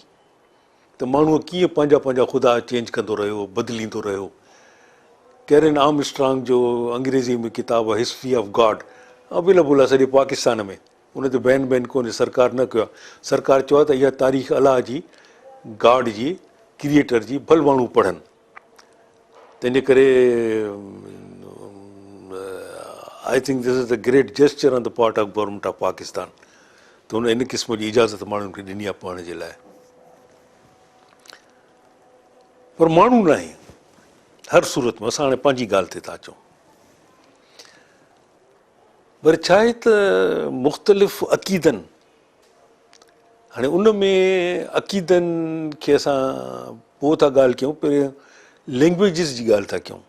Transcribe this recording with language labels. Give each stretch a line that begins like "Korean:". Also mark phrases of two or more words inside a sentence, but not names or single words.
Sindhi: त माण्हूअ कीअं पंहिंजा पंहिंजा ख़ुदा चेंज कंदो रहियो, बदिलींदो रहियो। कैरन आर्मस्ट्रांग जो अंग्रेज़ी में किताबु आहे हिस्ट्री ऑफ गॉड, अवेलेबल आहे सॼे पाकिस्तान में। उन ते बैन कोन्हे, सरकार न कयो आहे। सरकार चयो आहे त इहा तारीख़ अलाह जी, गॉड जी, क्रिएटर जी, भल माण्हू पढ़नि। तंहिंजे करे
English: I think this is the great gesture on the part of government of Pakistan.
Sindhi: त हुन इन क़िस्म जी इजाज़त माण्हुनि खे ॾिनी आहे पढ़ण जे लाइ। पर माण्हू न आहे हर सूरत में। असां हाणे पंहिंजी ॻाल्हि ते था अचूं। पर छा आहे त मुख़्तलिफ़ अक़ीदनि, हाणे उन में अक़ीदनि खे असां पोइ था ॻाल्हि कयूं, पहिरियों लैंग्वेजिस जी ॻाल्हि था कयूं।